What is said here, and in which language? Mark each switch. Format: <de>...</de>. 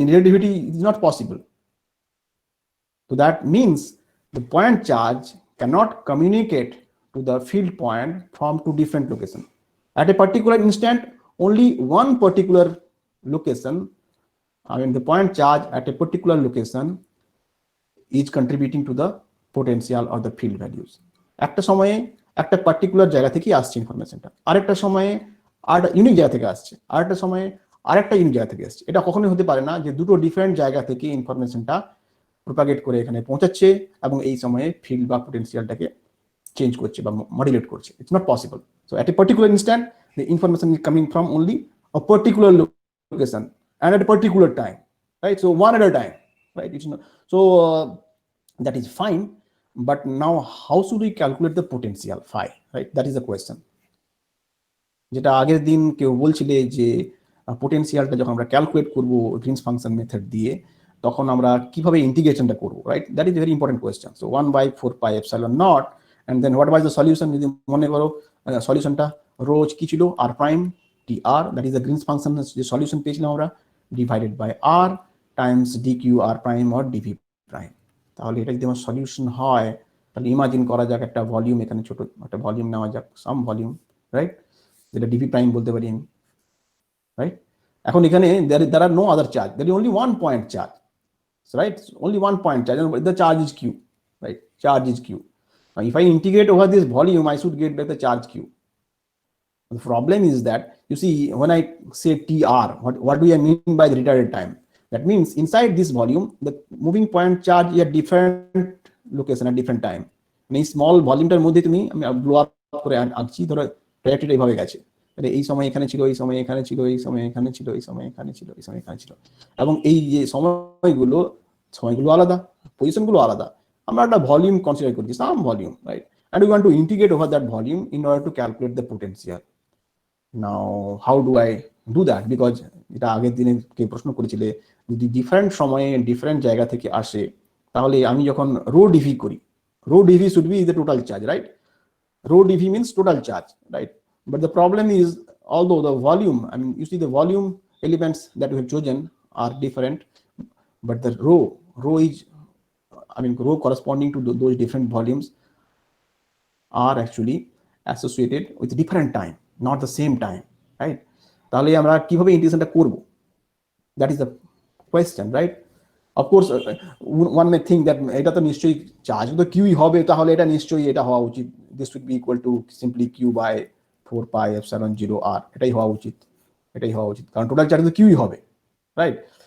<en>In relativity, it is not possible. So that means the point charge cannot communicate to the field point from two different locations. At a particular instant, only one particular location, the point charge at a particular location is contributing to the potential or the field values.</en> <bn>একটা সময়ে একটা particular জায়গা থেকে আসছে ইনফরমেশনটা, আরেকটা সময়ে আর unique জায়গা থেকে আসছে, আরেকটা সময়ে আরেকটা ইউনিক জায়গা থেকে আসছে। এটা কখনোই হতে পারে না যে দুটো ডিফারেন্ট জায়গা থেকে ইনফরমেশনটা প্রোপাগেট করে এখানে পৌঁছাচ্ছে এবং এই সময়ে ফিল্ড বা পোটেনশিয়ালটাকে চেঞ্জ করছে বা মডুলেট করছে।</bn> <en>It's not possible. So at a particular instant the information is coming from only a particular location and at a particular time, right? So one at a time, right? It's not, so that is fine, but now how should we calculate the potential phi, right? That is the question.</en> <bn>যেটা আগের দিন কেউ বলছিলে যে পোটেনশিয়ালটা যখন আমরা calculate করব Greens function method দিয়ে, তখন আমরা কিভাবে ইন্টিগ্রেশনটা করব, right?</bn> <en>That is very important question. So 1/4 pi epsilon naught, and then what was the solution?</en> <bn>যদি মনে করো সলিউশনটা রোজ কি ছিল, আর prime T আর,</bn> <en>that is the Green's function</en> <bn>যে সলিউশন পেয়েছিলাম আমরা,</bn> <en>Divided by r times d q r prime or d v prime.</en> <bn>তাহলে এটা যদি আমার সলিউশন হয়, তাহলে ইমাজিন করা যাক একটা ভলিউম, এখানে ছোট একটা ভলিউম নেওয়া যাক,</bn> <en>some volume,</en> <bn>রাইট? যেটা ডিভি প্রাইম বলতে পারি আমি, রাইট? এখন এখানে</bn> <en>there are no other charge, there is only one point charge, right? Only one point charge, the charge is q, right? Charge is q. Now if I integrate over this volume, I should get back the charge q. The problem is that, you see, when I say tr, what do I mean by the retarded time? That means inside this volume, the moving point charge is at different location at different time.</en> <bn>এই small ভলিউমটার মধ্যে তুমি, আমি blow up করে আঁকছি, ধরো trajectory এইভাবে গেছে, এই সময় এখানে ছিল, এই সময় এখানে ছিল, এই সময় এখানে ছিল, এই সময় এখানে ছিল, এই সময় এখানে ছিল, এবং এই যে সময়গুলো আলাদা, পজিশনগুলো আলাদা। আমরা একটা ভলিউম কনসিডার করছি,</bn> <en>some volume,</en> <bn>right?</bn> <en>and we want to integrate over that volume in order to calculate the potential. Now how do I do that? Because</en> <bn>এটা আগের দিনে কে প্রশ্ন করেছিলে, যদি ডিফারেন্ট সময়ে ডিফারেন্ট জায়গা থেকে আসে, তাহলে আমি যখন রো ডিভি করি,</bn> <en>rho dV should be the total charge, right? Rho dV means total charge, right? But the problem is, although the volume, you see the volume elements that we have chosen are different, but the rho is, rho corresponding to those different volumes are actually associated with different time, not the same time, right?</en> <bn>তাহলে আমরা কিভাবে ইন্টিগ্রেশনটা করব,</bn> <en>that is the question,</en> <bn>right?</bn> <en>of course one may think that</en> <bn>এটা তো নিশ্চয়ই charge তো kiwi হবে, তাহলে এটা নিশ্চয়ই এটা হওয়া উচিত,</bn> <en>this would be equal to simply Q by 4πε0r,</en> <bn>এটাই হওয়া উচিত, এটাই হওয়া উচিত, কারণ টোটাল চার্জ তো কিউই হবে, রাইট?</bn>